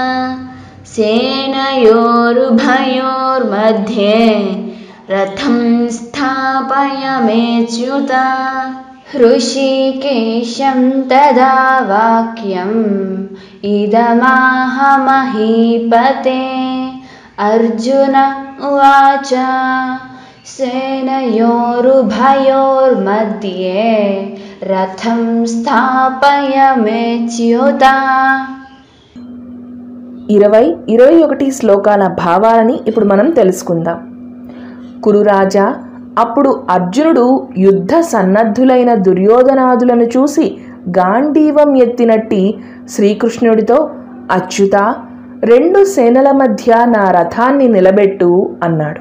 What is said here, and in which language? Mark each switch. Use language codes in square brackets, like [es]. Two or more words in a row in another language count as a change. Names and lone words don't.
[sa] सेनयोरुभयोर्मध्ये रथं स्थापयमेच्युता ऋषिकेशं तदा वाक्यम् इदमाह महीपते अर्जुन उवाच सेनयोरुभयोर्मध्ये रथं स्थापयमेच्युता [te] 20-21 శ్లోకాల భావాలని ఇప్పుడు మనం తెలుసుకుందాం. కురురాజా, అప్పుడు అర్జునుడు యుద్ధ సన్నద్ధులైన దుర్యోధనాదులను చూసి గాంధీవం ఎత్తినట్టి శ్రీకృష్ణుడితో, అచ్యుత, 2 సేనల మధ్య నా రథాన్ని నిలబెట్టు అన్నాడు.